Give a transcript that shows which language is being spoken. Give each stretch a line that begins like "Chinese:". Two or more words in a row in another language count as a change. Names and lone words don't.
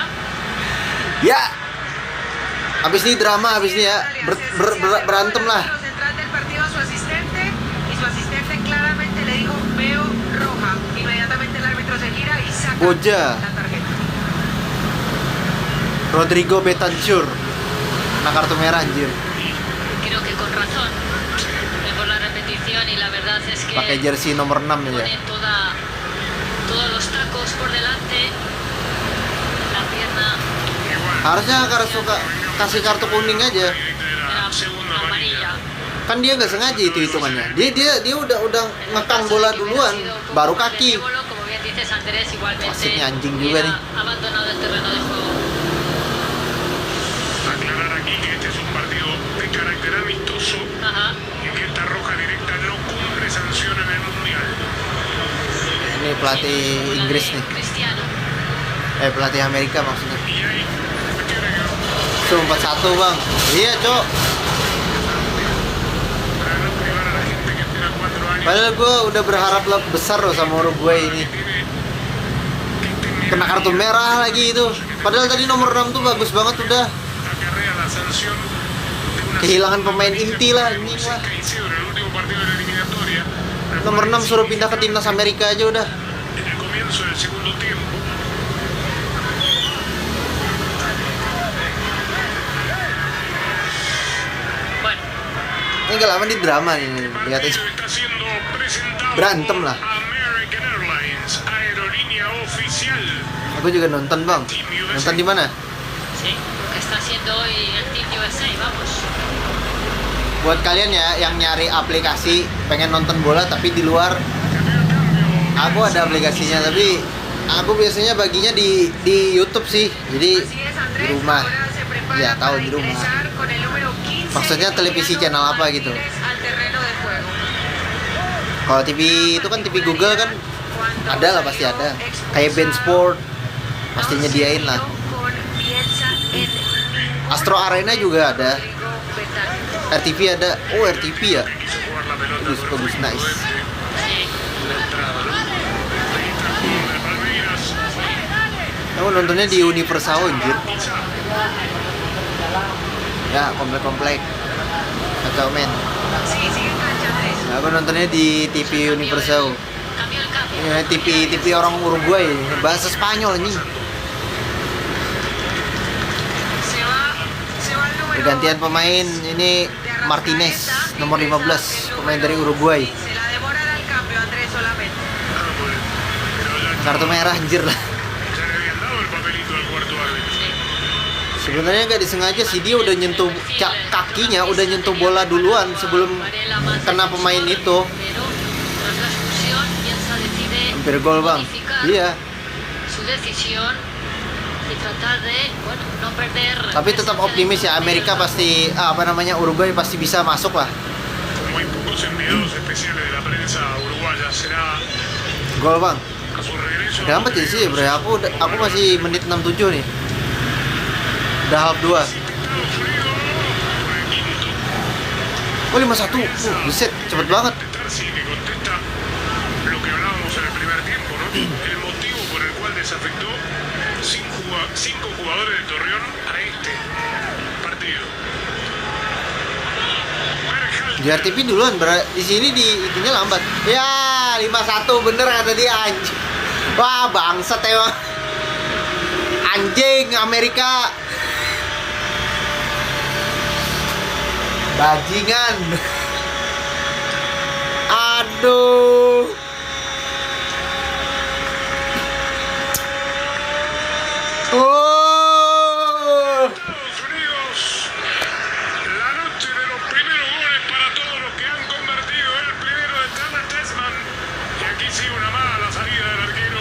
Indonesian: Ya. Abis ini drama, abis ini ya. Berantem lah.
Spanish: Central del partido a su asistente y su asistente claramente le dijo veo roja. Inmediatamente el árbitro se gira y saca Boja. la tarjeta. Rodrigo Betancur.
Indonesian: Nah, kartu merah anjir.
Spanish: Creo que con razón. Vemos la repetición y la verdad es que
Indonesian: Pakai jersey nomor 6 ya.
Spanish: pone todos los tacos por delante, la pierna
Indonesian: Harusnya kasih kartu kuning aja.
Spanish: era amarilla.
Indonesian: Kan dia nggak sengaja itu hitungannya. Dia udah ngekang bola duluan, baru kaki.
Spanish: Como bien dices, Andrés, igualmente
Indonesian: Wasitnya anjing juga nih.
Spanish: hubiera abandonado el terreno de juego. Aclarar aquí que este es un partido de carácter amistoso Ajá. y que esta roja directa no cumple sanción en el Mundial.
Indonesian: Ini pelatih
Spanish: Una
Indonesian: Inggris
Spanish: de
Indonesian: nih.
Spanish: Cristiano.
Indonesian: Pelatih Amerika maksudnya.
Spanish: Y ahí, tiene que
Indonesian: Tuh 4-1 bang. Iya cok.
Spanish: para no privar a la gente que espera 4 años.
Indonesian: Padahal gue udah berharap besar loh sama Uruguay ini. Kena kartu merah lagi itu. Padahal tadi nomor 6 tuh bagus banget udah.
Spanish: Acarrea la sanción de una
Indonesian: Kehilangan pemain inti lah ini
Spanish: Moisés
Indonesian: mah.
Spanish: Caicedo en el último partido de la eliminatoria.
Indonesian: Nomor 6 suruh pindah ke timnas Amerika aja udah.
Spanish: En el comienzo del segundo tiempo. Bueno,
Indonesian: Ini gak lama di drama nih, lihat aja.
Spanish: Está siendo presentado
Indonesian: Berantem lah.
Spanish: American Airlines, aerolínea oficial.
Indonesian: Aku juga nonton bang. Nonton di mana?
Spanish: sí, lo que está haciendo hoy el Team USA, vamos.
Indonesian: Buat kalian ya yang nyari aplikasi pengen nonton bola tapi di luar, aku ada aplikasinya tapi aku biasanya baginya di YouTube sih. Jadi
Spanish: Así es,
Indonesian: di
Spanish: Andrés.
Indonesian: rumah.
Spanish: Ahora se prepara
Indonesian: Ya tahu
Spanish: para
Indonesian: di rumah.
Spanish: ingresar con el número 15,
Indonesian: Maksudnya televisi channel apa gitu. Martínez al terreno de juego. Kalau TV itu kan TV Google kan ada lah pasti ada. Kayak Ben Sport pasti nyediain lah. Astro Arena juga ada. RTV ada. Oh RTV ya.
Spanish: Quiso jugar la pelota
Indonesian: Bagus,
Spanish: por
Indonesian: bagus,
Spanish: el
Indonesian: nice.
Spanish: Sí. la entrada, ¿no? Ahí está el jugador de Palmeiras.
Indonesian: Aku nontonnya di Universal anjir.
Spanish: Quizá.
Indonesian: Ya komplek-komplek. Kacau men.
Spanish: Sí, sigue en cancha, Andrés.
Indonesian: Aku nontonnya di TV Universal.
Spanish: Cambió el cambio.
Indonesian: Ini TV orang Uruguay, bahasa Spanyol anjing.
Spanish: Se va el número
Indonesian: Pergantian pemain ini Martinez nomor 15, pemain dari Uruguay.
Spanish: Se la demoran al cambio, Andrés, solamente. Ah, bueno. Pero ya
Indonesian: Kartu merah anjir lah.
Spanish: le habían dado el papelito al cuarto árbitro.
Indonesian: Sebenarnya nggak disengaja sih, dia udah nyentuh kakinya, udah nyentuh bola duluan sebelum
Spanish: Varela más
Indonesian: kena pemain
Spanish: decisión,
Indonesian: itu.
Spanish: pero tras la expulsión, Bielsa decide
Indonesian: Hampir gol bang.
Spanish: modificar
Indonesian: Iya.
Spanish: su decisión y tratar de, bueno, no perder.
Indonesian: Tapi tetap
Spanish: presencia
Indonesian: optimis
Spanish: dentro
Indonesian: ya,
Spanish: del
Indonesian: Amerika
Spanish: medio
Indonesian: pasti Uruguay pasti bisa masuk lah.
Spanish: Como hay pocos enviados especiales de la prensa uruguaya, será
Indonesian: Gol bang.
Spanish: a su regreso.
Indonesian: Udah amat ya sih, bro. Aku masih menit 67 nih. Udah half 2.
Spanish: Estados Unidos por el quinto.
Indonesian: Oh 51. Buset, cepet banget.
Spanish: Tarsi que contesta lo que hablábamos en el primer tiempo, ¿no? El motivo por el cual desafectó cinco jugadores de Torreón a este partido. Berhalter.
Indonesian: Di RTV duluan, di sini di itunya lambat. Ya, 51 bener kata dia anjing. Wah, bangsat emang. Anjing Amerika. Bajingan. Aduh. Oh.
Spanish: Estados Unidos, la noche de los primeros goles para todos los que han convertido. El primero de Tanner Tesman. Y aquí sigue una mala salida del arquero.